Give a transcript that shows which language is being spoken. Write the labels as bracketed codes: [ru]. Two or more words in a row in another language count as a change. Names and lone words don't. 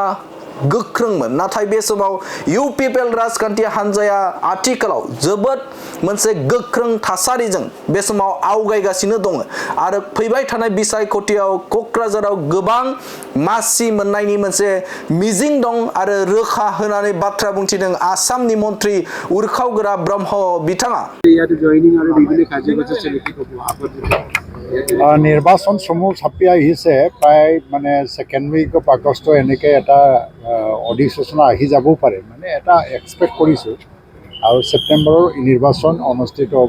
[brx] गोख्रोंमोन, नाथाय बे समाव इउपिपिएल राजखान्थि हान्जाया आथिखालाव जोबोद मोनसे गोख्रों थासारिजों बे समाव आवगायगासिनो दङ आरो फैबाय थानाय बिसायख'थियाव क'क्राझाराव गोबां मासि मोननायनि मोनसे मिजिं दं आरो रोखा होनानै बाथ्रा बुंथिदों आसामनि मन्त्रि उरखावगोरा ब्रह्म बिथाङा। [as] নিৰ্বাচন সমূহ চাপি আহিছে প্ৰায় মানে [en] second week of August [as] এনেকৈ এটা অধিসূচনা আহি যাবও পাৰে, মানে এটা এক্সপেক্ট কৰিছোঁ আৰু ছেপ্টেম্বৰৰ নিৰ্বাচন অনুষ্ঠিত হ'ব।